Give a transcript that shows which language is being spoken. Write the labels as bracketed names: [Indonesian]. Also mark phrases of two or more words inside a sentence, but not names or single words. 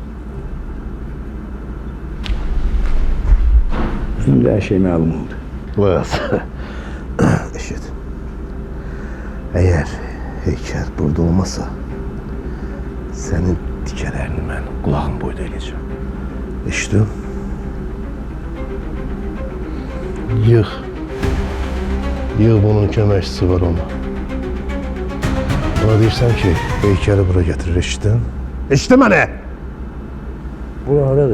[Turkish] Şimdi her şey malum oldu. Bas. Eşit. Eğer heykel burada olmasa senin dikelerini ben kulağın boyda eləyəcəm. [Azerbaijani] Eşitdin? Yığ. Yığ bunun köməkçisi var ona. Ona deyirsən ki, heykeli bura getirir, eşitdin? Eşitdin mənə? Bu haradır?